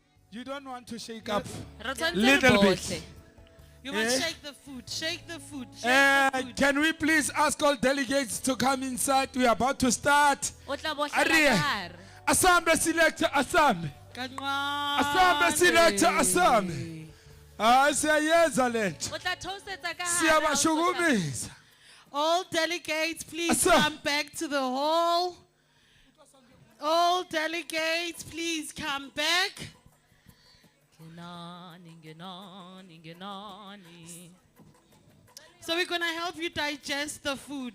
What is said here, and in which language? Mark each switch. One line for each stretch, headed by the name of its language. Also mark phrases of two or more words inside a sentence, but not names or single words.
English: You don't want to shake up Rathan little bit.
Southern Sotho: Bohle.
English: You must Eh? shake the food. Shake the food. Shake the food. Can we please ask all delegates to come inside? We are about to start.
Southern Sotho: O tla bohlela Ariye. ka hare.
Zulu: Asambe selector, asambe. Asambe selector, asambe. Siyayenza lento.
Southern Sotho: O tla theosetsa ka hare, ha o so
Zulu: Siyabashukumisa.
English: All delegates, please Sir. come back to the hall. All delegates, please come back. So we're going to help you digest the food,